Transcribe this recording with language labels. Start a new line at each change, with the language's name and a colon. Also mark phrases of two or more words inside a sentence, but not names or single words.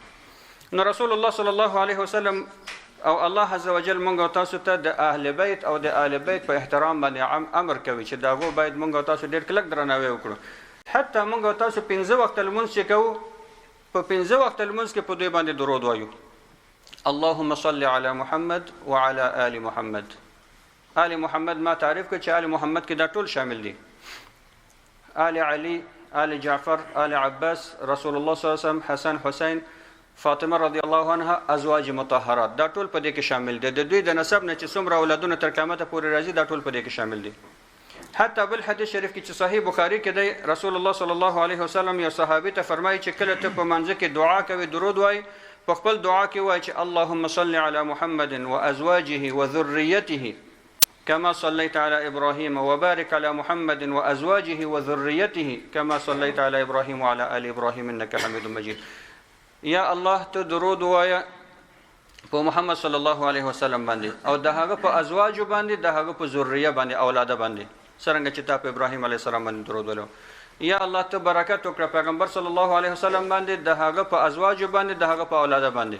Pashto: نو رسول الله
Arabic: صلی الله علیه وسلم
Pashto: او الله
Arabic: عز وجل
Pashto: موږ او تاسو ته د اهل بیت او د آل بیت په احترام باندې امر کوي چې دا غو باید موږ او تاسو ډیر کلک درناوی وکړو، حتی موږ او تاسو 15 وخت لمونځ چې کوو په 15 وخت لمونځ کې په دوی باندې درود وایو،
Arabic: اللهم صل على محمد وعلى آل محمد.
Pashto: آل محمد ما تعریف کړ چې آل محمد کې دا ټول شامل دي، آل علی، آل جعفر، آل عباس، رسول الله
Arabic: صلی الله علیه وسلم،
Pashto: حسن، حسین، فاطمه
Arabic: رضی الله عنها،
Pashto: ازواج مطهرات، دا ټول په دې کې شامل دي، د دوی د نسب نه چې څومره اولادونه تر قیامت پورې راځي دا ټول په دې کې شامل دي. حتی بل حدیث شریف کې چې صحیح بخاری کې دی، رسول الله
Arabic: صلی الله علیه وسلم
Pashto: یو صحابي ته فرمایي چې کله ته په منځ کې دعا کوي درود وای، په خپل دعا کې وای چې
Arabic: اللهم صل على محمد وازواجه وذريته كما صليت على ابراهيم وبارك على محمد وازواجه وذريته كما صليت على ابراهيم وعلى ال ابراهيم انك حميد مجيد.
Pashto: یا الله ته درود وایا په محمد
Arabic: صلی الله علیه وسلم
Pashto: باندې او د هغه په ازواج باندې، د هغه په ذریه باندې، اولاده باندې، څنګه چې تا په ابراهیم
Arabic: علیه السلام
Pashto: باندې درود ولو. یا الله ته برکت وکړه پیغمبر
Arabic: صلی الله علیه وسلم
Pashto: باندې، د هغه په ازواج باندې، د هغه په اولاده باندې.